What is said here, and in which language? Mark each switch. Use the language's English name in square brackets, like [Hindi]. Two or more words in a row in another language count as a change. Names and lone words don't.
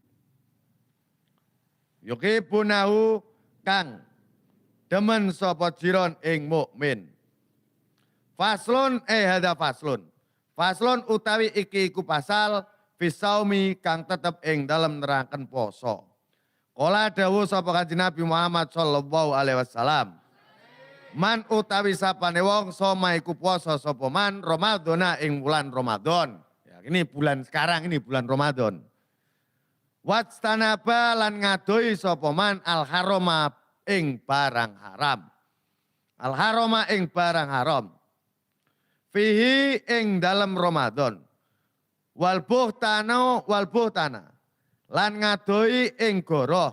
[Javanese] Yuhibbunahu kang demen sapa jiron ing mukmin. [Arabic] فصل هذا فصل. [Javanese] Faslun utawi iki iku pasal fisaumi kang tetep ing dalem nerangken poso. Kala dawuh sapa Kanjeng Nabi Muhammad [Arabic] صلى الله عليه وسلم. [Javanese] Man utawi sapane wong soma iku puasa sapa [Arabic] من رمضان [Javanese] ing bulan Ramadan. [Indonesian] Ya, ini bulan sekarang ini bulan Ramadan. [Javanese] Watstanaba lan ngadoi sapa man al harama ing barang haram. Al harama ing barang haram. Fihi ing dalam Ramadan. Wal buhtana lan ngadoi ing goroh.